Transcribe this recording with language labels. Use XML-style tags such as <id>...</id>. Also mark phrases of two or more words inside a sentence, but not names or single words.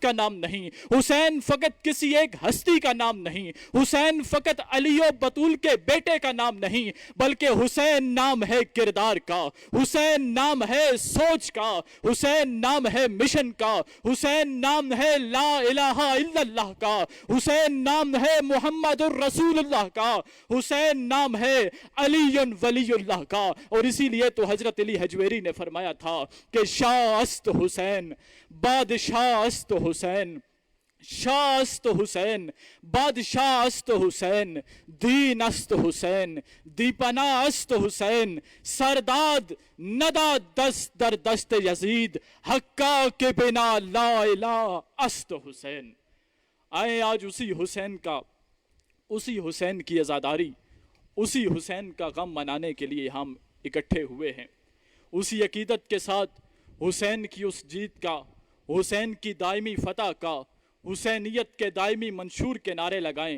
<ur>کا نام نہیں، حسین فقط کسی ایک ہستی کا نام نہیں، حسین فقط علی و بطول کے بیٹے کا نام نہیں، بلکہ حسین نام ہے کردار کا، حسین نام ہے سوچ کا، حسین نام ہے مشن کا، حسین نام ہے</ur> <ar>لا الہ الا اللہ</ar> <ur>کا، حسین نام ہے</ur> <ar>محمد الرسول اللہ</ar> <ur>کا، حسین نام ہے</ur> <ar>علی ولی اللہ</ar> <ur>کا۔ اور اسی لیے تو حضرت علی حجویری نے فرمایا تھا کہ</ur> <fa>شاہ است حسین، بادشاہ است حسین، شاہ است حسین، بادشاہ است حسین، دین است حسین، دیپنا است حسین، سرداد ندا دست در دست یزید، حقا کے بنا</fa> <ar>لا الہ</ar> <fa>است حسین۔</fa> <ur>آئیں آج اسی حسین کا، اسی حسین کی عزاداری، اسی حسین کا غم منانے کے لیے ہم اکٹھے ہوئے ہیں، اسی عقیدت کے ساتھ حسین کی اس جیت کا، حسین کی دائمی فتح کا، حسینیت کے دائمی منشور کے نعرے لگائیں۔</ur>